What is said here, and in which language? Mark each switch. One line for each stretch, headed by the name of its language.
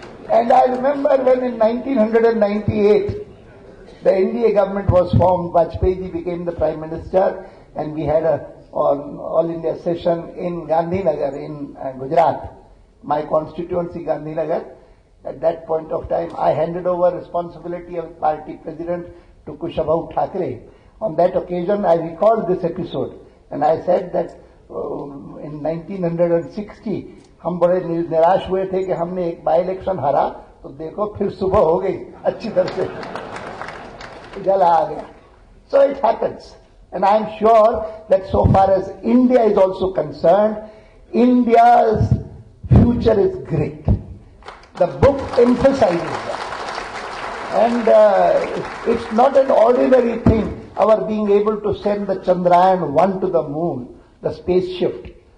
English: And I remember when in 1998, the NDA government was formed, Vajpayee ji became the Prime Minister, and we had an All India session in Gandhinagar in Gujarat, my constituency Gandhinagar. At that point of time, I handed over responsibility of party president to Kushabhau Thakre. On that occasion, I recalled this episode, and I said that in 1960,
Hindi: हम बड़े निराश हुए थे कि हमने एक by election हारा, तो देखो फिर सुबह हो गई अच्छी तरह से, जला आ गया.
English: So it happens. And I am sure that so far as India is also concerned, India's future is great. The book emphasizes that. And it's not an ordinary thing, our being able to send the Chandrayaan-1 to the moon, the spaceship.